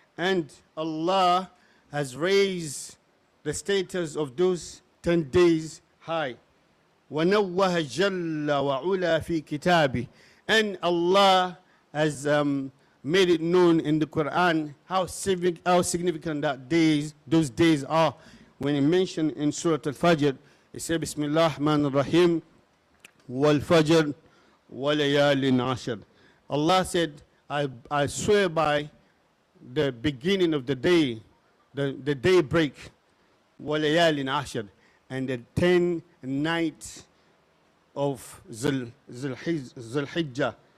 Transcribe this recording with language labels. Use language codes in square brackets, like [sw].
[en] And Allah has raised the status of those 10 days high. [ar] وَنَوَّهَ جَلَّ وَعُلَى فِي كِتَابِهِ. [en] And Allah has made it known in the Quran how significant those days are. When he mentioned in Surah Al-Fajr, he said, [ar] Bismillah ar-Rahman ar-Rahim, wal-Fajr, wa-layalin ashar. [en] Allah said, I swear by the beginning of the day, the daybreak, [ar] wa-layalin ashar, [en] and the 10 nights of Zulhijjah.